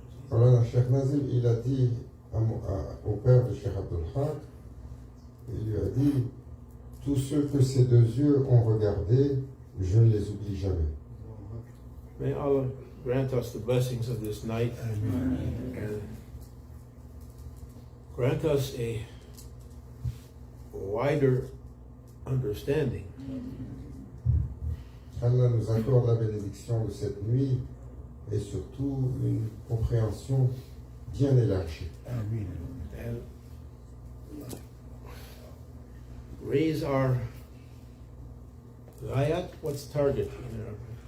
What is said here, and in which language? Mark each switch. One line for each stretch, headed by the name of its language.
French: Alors, Cheikh Nazim, il a dit au père de Cheikh Abdulhaq, il lui a dit, tous ceux que ces deux yeux ont regardés, je ne les oublie jamais.
English: May Allah grant us the blessings of this night and grant us a wider understanding.
French: Allah nous accorde la bénédiction de cette nuit et surtout une compréhension bien élargie.
English: And raise our ghayat, what's target in Arabic?